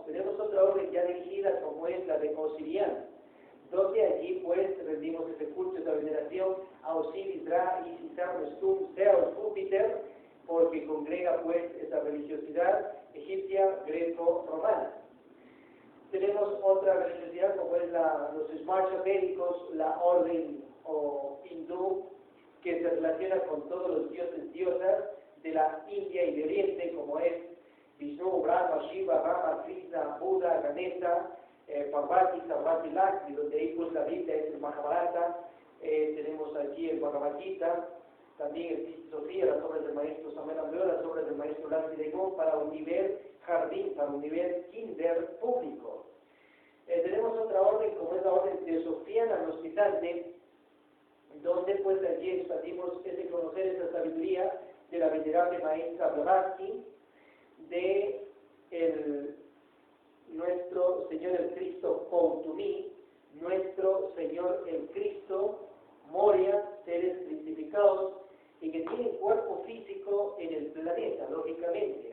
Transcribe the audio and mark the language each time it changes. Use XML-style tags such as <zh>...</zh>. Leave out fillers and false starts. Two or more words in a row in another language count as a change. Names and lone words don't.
<es>Tenemos otra orden ya dirigida, como es la de Osirian, donde allí pues rendimos ese culto, esa veneración a Osiris, Ra, Isis, Stum, Zeus, Júpiter, porque congrega pues esa religiosidad egipcia, greco-romana. Tenemos otra religiosidad como es los Smarsha védicos, la orden o hindú, que se relaciona con todos los dioses, diosas de la India y de Oriente, como es Vishnu, Brahma, Shiva, Rama, Krishna, Buda, Ganesha, Parvati, Sarvati, Lakshmi, donde ahí pues la Biblia es el Mahabharata, tenemos aquí el Bhagavad Gita, también el Piti Sofía, las obras del maestro Samael Aun-Weor, las obras del maestro Lance de Go, para un nivel jardín, para un nivel kinder público. Tenemos otra orden, como es la orden teosofiana gnostizante, donde pues allí expandimos ese conocer, esa sabiduría de la venerable maestra Blavatsky, de nuestro Señor el Cristo Koutumi, nuestro Señor el Cristo Moria, seres cristificados, y que tienen cuerpo físico en el planeta, lógicamente.</es>